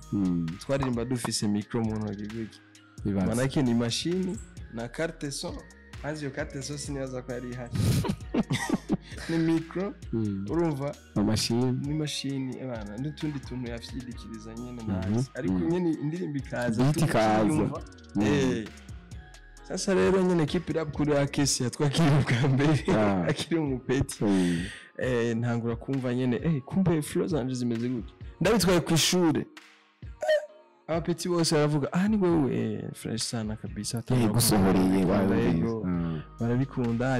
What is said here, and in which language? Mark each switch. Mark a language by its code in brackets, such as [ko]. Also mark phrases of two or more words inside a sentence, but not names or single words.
[rn] Twaririmba dufise micro mu ntoki gutya, manake ni machine na [fr] carte son, [rn] hanze yo [fr] carte son [rn] sinibaza ko yari ihari. Ni micro urumva ni machine abana n'utundi tuntu yafyidikiriza nyene nazi, ariko nyene indirimbo ikaza. Sasa rero nyene [en] keep it up [rn] kuri Akesi yatwakiriye bwa mbere akiri umupeti. Ntangura kumva nyene kumbe flows zanje zimeze gutya, ndabitwaye ku ishure. Abapeti bose baravuga ni wewe fresh [sw] sana kabisa, [rn] gusohoreye barabikunda.